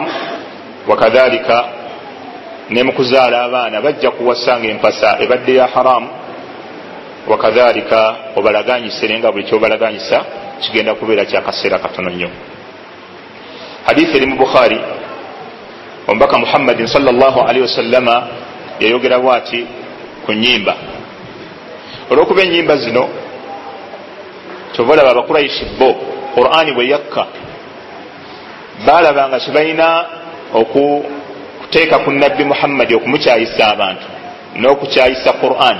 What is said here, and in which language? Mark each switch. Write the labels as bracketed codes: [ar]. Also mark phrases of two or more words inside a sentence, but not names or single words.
[lg] wakadhalika ne mu kuzaala abaana bajja kuwasanga empasa ebadde ya haramu. wakadhalika obalaganyise nenga buli kyobalaganyisa kigenda kubeera kyakaseera katono nnyo. hadithi eri mu Bukhari, omubaka Muhammadin [ar] صلى الله عليه وسلم [lg] yayogera bwati ku nnyimba. olw'okuba ennyimba zino kyobalaba abakuraishi bo Qur'ani bwe yakka baalabanga kibalina okuteeka ku nabbi Muhammadi okumukyayisa abantu n'okukyayisa Qur'ani.